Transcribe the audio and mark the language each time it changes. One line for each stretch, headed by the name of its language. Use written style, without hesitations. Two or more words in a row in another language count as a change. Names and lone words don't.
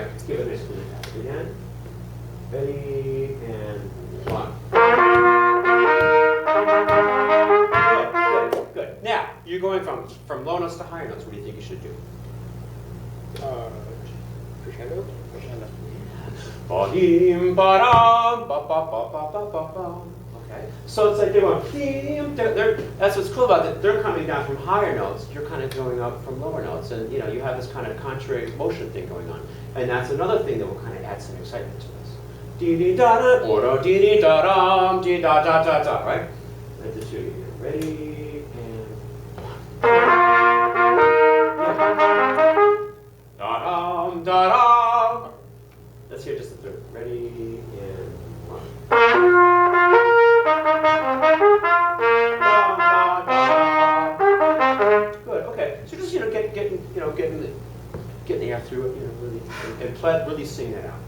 English: Let's give it a nice clean attack again. Ready, and one. Good, good, good. Now, you're going from low notes to higher notes. What do you think you should do? Crescendo? Crescendo. Ba-dim, ba-dum, ba-ba-ba-ba-ba-ba-ba. Okay. So it's like they're going, that's what's cool about it. They're coming down from higher notes. You're kind of going up from lower notes. And you know, you have this kind of contrary motion thing going on. And that's another thing that will kind of add some excitement to this. Dee-dee-da-da, or dee-dee-da-dum, dee-da-da-da-da, right? Let the two of you. Ready, and one. Da-dum, da-dum. Let's hear just the third. Ready, and one. Good. Okay. So just getting the air through it. You know, really and really sing that out.